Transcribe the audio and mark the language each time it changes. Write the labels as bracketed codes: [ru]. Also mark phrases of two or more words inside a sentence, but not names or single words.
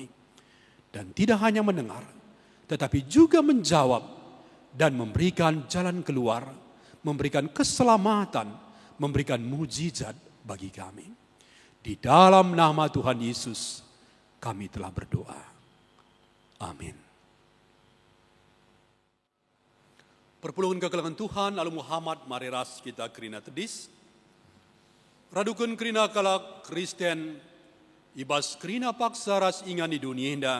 [id] Dan tidak hanya mendengar, tetapi juga menjawab dan memberikan jalan keluar, memberikan keselamatan, memberikan mujizat bagi kami. Di dalam nama Tuhan Yesus, kami telah berdoa. Amin. [btx] Perpulungan kekelangan Tuhan, Alu Muhammad, mari ras kita kerina tedis. Radukan kerina kalak Kristen, ibas kerina paksa ras ingan di dunia indah.